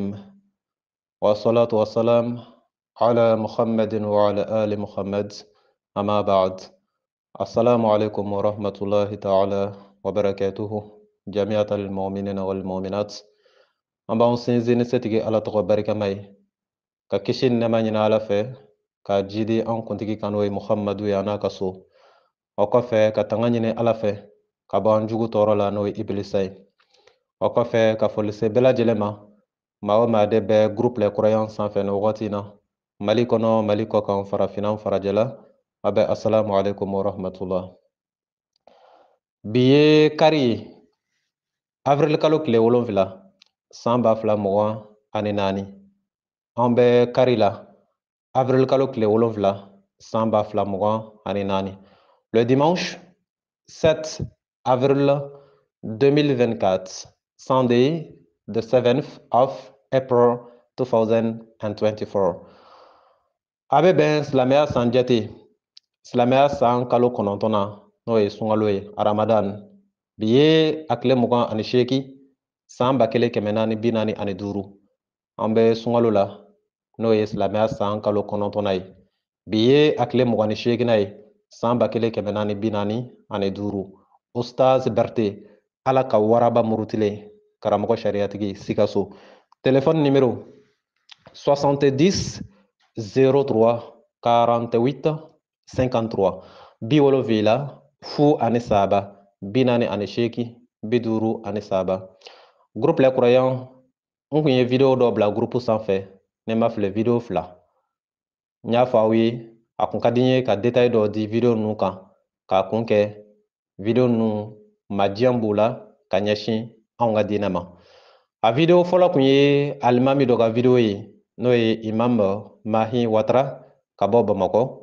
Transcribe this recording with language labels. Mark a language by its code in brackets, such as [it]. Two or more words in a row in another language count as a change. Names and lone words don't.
[ar] والصلاة والسلام على محمد وعلى آل محمد. أما بعد. السلام عليكم ورحمة الله تعالى وبركاته جميع المؤمنين والمؤمنات. أما سنزين ستيجي على تقبرك ماي [bm] ka kisi ni nɛma ɲini Ala fɛ ka jidi an kuntigi kan n'o ye Muhamadu ye a n'a ka so. O kɔfɛ ka tanga ɲini Ala fɛ ka bɔ an jugu tɔɔrɔ la n'o ye Ibilisa ye. O kɔfɛ ka foli se bɛɛ lajɛlen ma maa o maa de bɛ groupe Les Croyants sanfɛ ni wagati in na Mali kɔnɔ Mali kɔkan farafinna farajɛla a bɛ [ar] السلام عليكم ورحمة الله. [bm] Bi ye kari ye avril kalo tile 7 san 2024 an bɛ kari la avril kalo tile 7 san 2024. [fr] Le dimanche 7 avril 2024, [en] Sunday the 7th of April 2024. [bm] A bɛ bɛn silamɛya san jate silamɛya san kalo 9 n'o ye sunkalo ye Ramadan. Bi ye a tile 28 san 1445 an bɛ sunkalo la n'o ye silamɛya san kalo 9 ye. Bi ye a tile 28 ye san 1445. Ustaz Berté Ala ka waraba murutilen karamɔgɔ sariyatigi Sikaso. [fr] Téléphone numéro 70 03 48 53 70 43 48 53. [bm] Groupe Les Croyants n kun ye video dɔ bila groupe sanfɛ ne ma filɛ video 2. N y'a fɔ aw ye a kun ka di n ye ka détail dɔ di video ninnu kan k'a kun kɛ video ninnu majiyan b'u la ka ɲɛsin anw ka diinɛ ma. A video fɔlɔ kun ye alimami dɔ ka video ye n'o ye Imam Mahi Watara ka bɔ Bamakɔ.